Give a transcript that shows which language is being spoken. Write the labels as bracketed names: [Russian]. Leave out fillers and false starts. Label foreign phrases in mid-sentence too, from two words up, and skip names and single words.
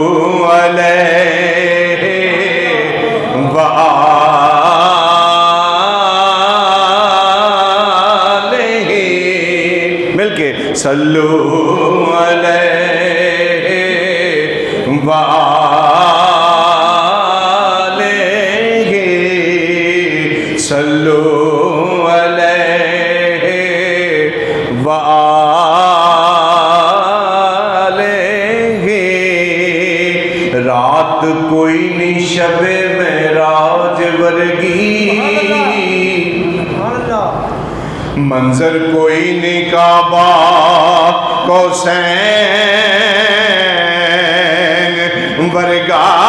[Arabic] عليه وآله मिलके صلوا عليه وآله صلوا عليه وآله. [Punjabi] رات کوئی نہیں شب معراج ورگی، منظر کوئی نہیں قاب قوسین ورگا.